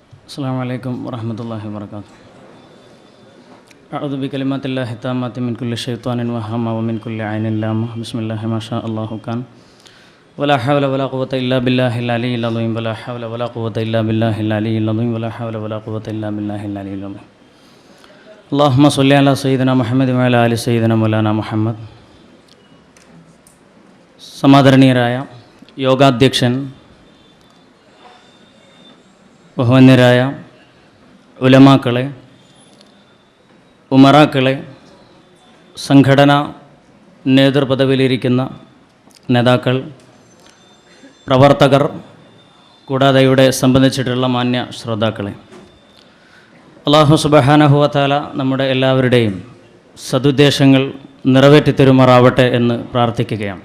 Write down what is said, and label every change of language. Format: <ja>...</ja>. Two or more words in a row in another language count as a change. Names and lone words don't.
<ar>السلام عليكم ورحمة الله وبركاته. أعوذ بكلمات الله التامات من كل شيطان وهمة ومن كل عين لامة. بسم الله ما شاء الله كان ولا حول ولا قوة إلا بالله العلي العظيم ولا حول ولا قوة إلا بالله العلي العظيم ولا حول ولا قوة إلا بالله العلي العظيم. اللهم صل على سيدنا محمد وعلى آل سيدنا مولانا മുഹമ്മദ്.</ar> <ml>സമാദരണീയരായ യോഗാധ്യക്ഷൻ, ബഹുമാന്യരായ ഉലമാക്കളെ, ഉമറാക്കളെ, സംഘടനാ നേതൃപദവിയിലിരിക്കുന്ന നേതാക്കൾ, പ്രവർത്തകർ, കൂടാതെ ഇവിടെ സംബന്ധിച്ചിട്ടുള്ള മാന്യ ശ്രോതാക്കളെ,</ml> <ar>الله سبحانه وتعالى</ar> <ml>നമ്മുടെ എല്ലാവരുടെയും സദുദ്ദേശങ്ങൾ നിറവേറ്റിത്തരുമാറാവട്ടെ എന്ന് പ്രാർത്ഥിക്കുകയാണ്.</ml>